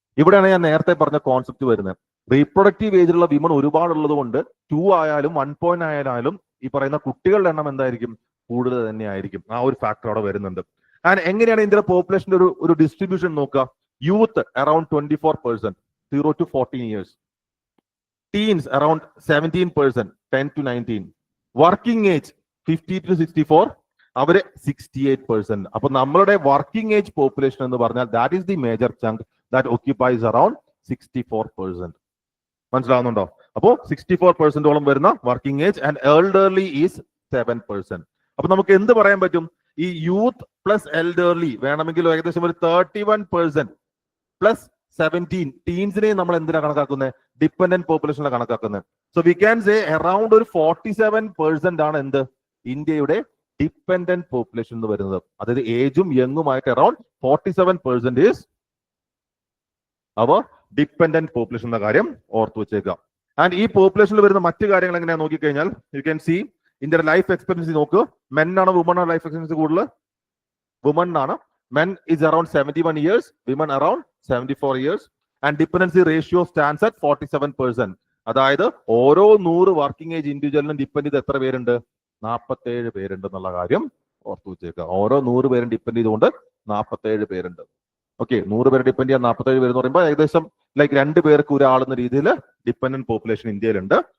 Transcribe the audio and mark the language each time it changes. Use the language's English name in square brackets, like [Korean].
[Malayalam] ഇവിടെയാണ് ഞാൻ നേരത്തെ പറഞ്ഞ കോൺസെപ്റ്റ് വരുന്നത്. റീപ്രൊഡക്റ്റീവ് ഏജിലുള്ള വിമൺ ഒരുപാടുള്ളത് കൊണ്ട് 2 ആയാലും 1 ആയാലും ഈ പറയുന്ന കുട്ടികളുടെ എണ്ണം എന്തായിരിക്കും, കൂടുതൽ തന്നെ ആയിരിക്കും. ആ ഒരു ഫാക്ടർ അവിടെ വരുന്നുണ്ട്. ആൻഡ് എങ്ങനെയാണ് ഇന്ത്യയുടെ പോപ്പുലേഷന്റെ ഒരു ഡിസ്ട്രിബ്യൂഷൻ നോക്കുക? [English] Youth around 24%, 0 to 14 years. Teens around 17%, 10 to 19. Working age 50 to 64, അവര് 68%. [Malayalam] അപ്പൊ നമ്മളുടെ വർക്കിംഗ് ഏജ് പോപ്പുലേഷൻ എന്ന് പറഞ്ഞാൽ [English] That is the major chunk that occupies around 64%. [Malayalam] മനസ്സിലാവുന്നുണ്ടോ? അപ്പോ 64%ഓളം വരുന്ന working age and elderly is 7%. അപ്പൊ നമുക്ക് എന്ത് പറയാൻ പറ്റും? ഈ യൂത്ത് പ്ലസ് എൽഡർലി വേണമെങ്കിൽ ഏകദേശം ഒരു 31% പ്ലസ് 17 ടീൻസിനെ നമ്മൾ എന്തിനാ കണക്കാക്കുന്നത്? ഡിപ്പെൻഡന്റ് പോപ്പുലേഷനിലാണ് കണക്കാക്കുന്നത്. [English] so we can say [Malayalam] around ഒരു 47% ആണ് എന്ത്, ഇന്ത്യയുടെ ഡിപ്പെൻഡന്റ് പോപ്പുലേഷൻ എന്ന് വരുന്നത്. അതായത് ഏജും യങ്ങുമായിട്ട് around 47% [English] is our dependent population [Malayalam] എന്ന കാര്യം ഓർത്തു വെച്ചേക്കുക. ആൻഡ് ഈ പോപ്പുലേഷനിൽ വരുന്ന മറ്റു കാര്യങ്ങൾ എങ്ങനെയാ നോക്കിക്കഴിഞ്ഞാൽ [English] you can see [Malayalam] ഇന്ത്യയുടെ ലൈഫ് എക്സ്പെക്ടൻസി നോക്ക്. മെൻ ആണ് വുമൺ ആണ് ലൈഫ് എക്സ്പെക്ടൻസി കൂടുതൽ? വുമൺ ആണ്. [English] Men is around 71 years, women around 74 years, and dependency ratio stands at 47%. [Malayalam] അതായത് ഓരോ 100 വർക്കിംഗ് ഏജ് ഇൻഡിവിജ്വലിനും ഡിപ്പെൻഡ് ചെയ്ത് എത്ര പേരുണ്ട്? 47 പേരുണ്ട് എന്നുള്ള കാര്യം ഓർത്തു വെച്ചേക്കുക. ഓരോ 100 പേരും ഡിപ്പെൻഡ് ചെയ്തുകൊണ്ട് 47 പേരുണ്ട്. ഓക്കെ, 100 പേര് ഡിപ്പെൻഡ് ചെയ്യാൻ 47 പേര് എന്ന് പറയുമ്പോൾ ഏകദേശം ലൈക്ക് 2 പേർക്ക് ഒരാളെന്ന രീതിയിൽ ഡിപ്പെൻഡന്റ് പോപ്പുലേഷൻ ഇന്ത്യയിലുണ്ട്.